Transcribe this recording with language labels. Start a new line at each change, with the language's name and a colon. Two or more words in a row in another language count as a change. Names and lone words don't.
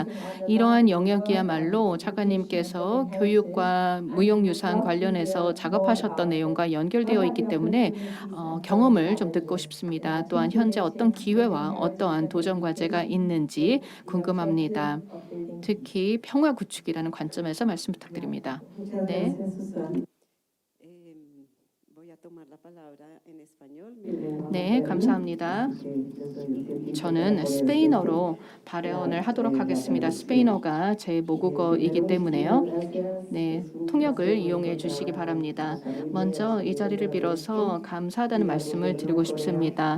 Korean: 이러한 영역이야말로 차관님께서 교육과 무형유산 관련해서 작업하셨던 내용과 연결되어 있기 때문에 경험을 좀 듣고 싶습니다. 또한 현재 어떤 기회와 어떠한 도전 과제가 있는지 궁금합니다. 특히 평화 구축이라는 관점에서 말씀 부탁드립니다. 네.
Spanish: Voy a tomar la palabra en español.
Korean: 네, 감사합니다. 저는 스페인어로 발언을 하도록 하겠습니다. 스페인어가 제 모국어이기 때문에요. 네, 통역을 이용해 주시기 바랍니다. 먼저 이 자리를 빌어서 감사하다는 말씀을 드리고 싶습니다.